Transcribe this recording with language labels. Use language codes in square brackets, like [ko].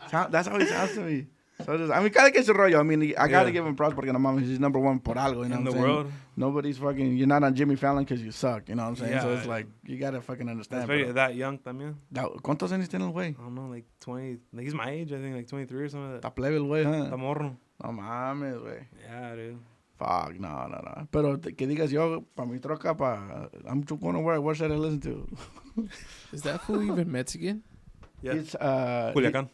[en] That's how he sounds to me. So I mean, [es] cada que su rollo. [en] I mean, I gotta give him props [es] porque no mames, [en] he's number one [es] por algo. [en] You know In the I'm saying? world. Nobody's fucking. You're not on Jimmy Fallon because you suck. You know what I'm saying? Yeah, so it's like you gotta fucking understand. Especially that young [es] también. ¿Cuántos años tiene el güey? [en] I don't know, like 20. Like he's my age, I think, like 23 or something like that. [es] Está plebe el güey, Está [en] huh? [es] morro. No mames, güey. [en] Yeah, dude. Fuck, no. [es] Pero que digas yo, pa' mi troca, [en] I'm just gonna what should I listen to? Is that fool even Mexican? Yeah. He's, Culiacán.